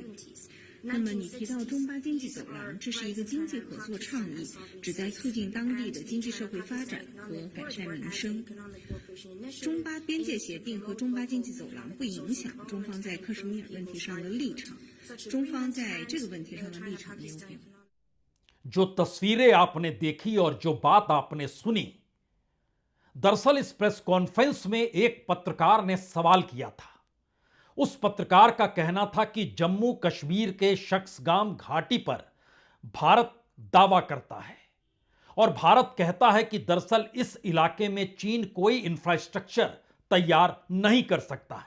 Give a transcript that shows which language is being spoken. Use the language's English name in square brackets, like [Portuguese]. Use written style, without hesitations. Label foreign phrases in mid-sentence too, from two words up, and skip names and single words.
[Chinese] 那么你提到中巴经济走廊，这是一个经济合作倡议，旨在促进当地的经济社会发展和改善民生。中巴边界协定和中巴经济走廊不影响中方在克什米尔问题上的立场，中方在这个问题上的立场没有变化。 [Hindi] जो तस्वीरें आपने देखी और जो बात आपने सुनी, दरअसल इस प्रेस कॉन्फ्रेंस में एक पत्रकार ने सवाल किया था। उस पत्रकार का कहना था कि जम्मू कश्मीर के शख्सगाम घाटी पर भारत दावा करता है और भारत कहता है कि दरअसल इस इलाके में चीन कोई इंफ्रास्ट्रक्चर तैयार नहीं कर सकता है।